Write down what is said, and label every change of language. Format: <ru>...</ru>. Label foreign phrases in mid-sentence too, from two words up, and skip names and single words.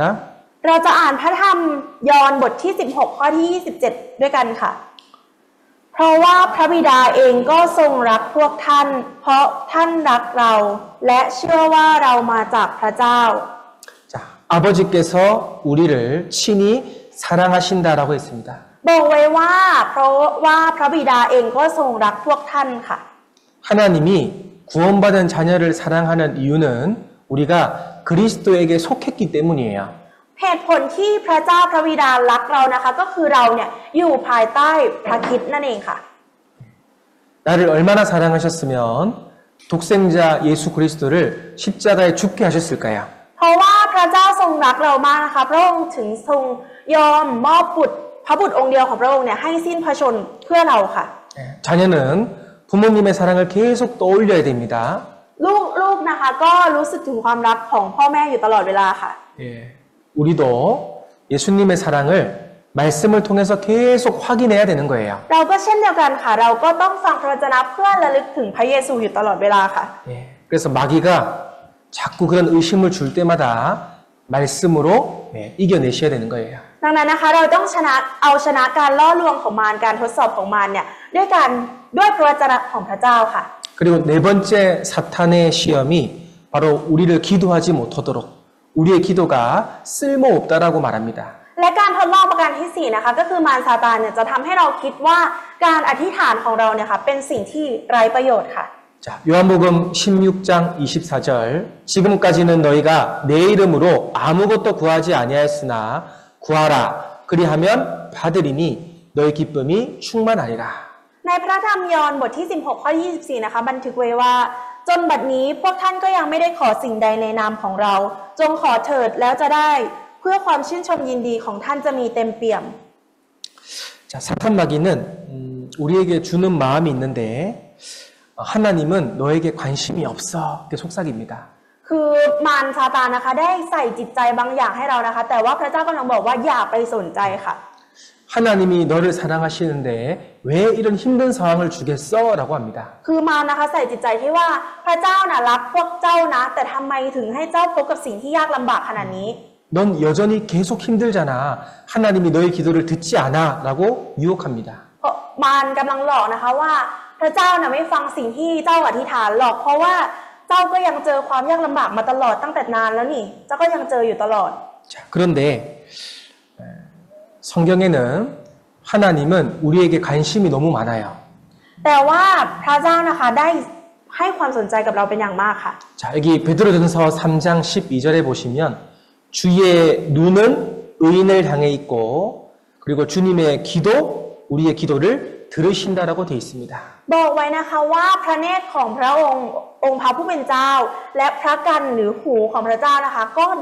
<th>เราจะอ่านพระธรรมยอห์นบทที่16ข้อที่27ด้วยกันค่ะ เพราะว่าพระบิดาเองก็ทรงรักพวกท่าน เพราะท่านรักเราและเชื่อว่าเรามาจากพระเจ้า</th> <ko>자, 아버지께서 우리를 친히 사랑하신다라고 했습니다.</ko> <th>บอกไว้ว่าเพราะว่าพระบิดาเองก็ทรงรักพวกท่านค่ะ</th> <ko>하나님이 구원받은 자녀를 사랑하는 이유는 우리가 그리스도에게 속했기 때문이에요.</ko> <th>เหตุผลที่พระเจ้าพระบิดารักเรานะคะก็คือเราเนี่ยอยู่ภายใต้พระคริสต์นั่นเองค่ะ</th> <ko>나를 얼마나 사랑하셨으면 독생자 예수 그리스도를 십자가에 죽게 하셨을까요?</ko> <th>เพราะว่าพระเจ้าทรงรักเรามากนะคะพระองค์ถึงทรงยอมมอบพระบุตรองค์เดียวของพระองค์เนี่ยให้สิ้นพระชนม์เพื่อเราค่ะ</th> <ko>자녀는 부모님의 사랑을 계속 떠올려야 됩니다.</ko> <th>ลูกนะคะก็รู้สึกถึงความรักของพ่อแม่อยู่ตลอดเวลาค่ะ</th> <ko>우리도 예수님의 사랑을 말씀을 통해서 계속 확인해야 되는 거예요.</ko> <th>เราก็เช่นเดียวกันค่ะเราก็ต้องฟังพระวจนะเพื่อระลึกถึงพระเยซูอยู่ตลอดเวลาค่ะ</th> <ko>그래서 마귀가 자꾸 그런 의심을 줄 때마다 말씀으로 이겨내셔야 되는 거예요.</ko> <th>ดังนั้นนะคะเราต้องชนะการล่อลวงของมารการทดสอบของมารเนี่ยด้วยพระวจนะของพระเจ้าค่ะ</th> <ko>그리고 네 번째 사탄의 시험이 바로 우리를 기도하지 못하도록 우리의 기도가 쓸모없다라고 말합니다.</ko> <th>และการทดลองประการที่4นะคะก็คือมารซาตานเนี่ยจะทำให้เราคิดว่าการอธิษฐานของเราเนี่ยค่ะเป็นสิ่งที่ไร้ประโยชน์ค่ะ</th> <ko>자, 요한복음 16장 24절 지금까지는 너희가 내 이름으로 아무것도 구하지 아니하였으나 구하라 그리하면 받으리니 너희 기쁨이 충만하리라.</ko> <th>ในพระธรรมยอห์นบทที่16ข้อ24นะคะบันทึกไว้ว่าจนบัดนี้พวกท่านก็ยังไม่ได้ขอสิ่งใดในนามของเราจงขอเถิดแล้วจะได้เพื่อความชื่นชมยินดีของท่านจะมีเต็มเปี่ยม</th> <ko>자, 사탄 마귀는 우리에게 주는 마음이 있는데 하나님은 너에게 관심이 없어 이렇게 속삭입니다.</ko> <th>คือมารซาตานนะคะได้ใส่จิตใจบางอย่างให้เรานะคะแต่ว่าพระเจ้ากำลังบอกว่าอย่าไปสนใจค่ะ</th> <ko>하나님이 너를 사랑하시는데 왜 이런 힘든 상황을 주겠어? 라고 합니다.</ko> <th>คือมารนะคะใส่จิตใจที่ว่าพระเจ้าน่ะรักพวกเจ้านะแต่ทำไมถึงให้เจ้าพบกับสิ่งที่ยากลำบากขนาดนี้</th> <ko>넌 여전히 계속 힘들잖아. 하나님이 너의 기도를 듣지 않아. 라고 유혹합니다.</ko> <th>เพราะมารกำลังหลอกนะคะว่าพระเจ้าน่ะไม่ฟังสิ่งที่เจ้าอธิษฐานหรอกเพราะว่าเจ้าก็ยังเจอความยากลำบากมาตลอดตั้งแต่นานแล้วนี่เจ้าก็ยังเจออยู่ตลอด</th> <ko>자, 그런데 성경에는 하나님은 우리에게 관심이 너무 많아요.</ko> <th>แต่ว่าพระเจ้านะคะได้ให้ความสนใจกับเราเป็นอย่างมากค่ะ</th> <ko>자, 여기 베드로전서 3장 12절에 보시면 주의 눈은 의인을 향해 있고 그리고 주님의 기도, 우리의 기도를 들으신다라고 되어 있습니다.</ko> <th>บอกไว้นะคะว่าพระเนตรของพระองค์พระผู้เป็นเจ้าและพระกันหรือหูของพระเจ้านะคะก็ได้ยินเราค่ะ</th>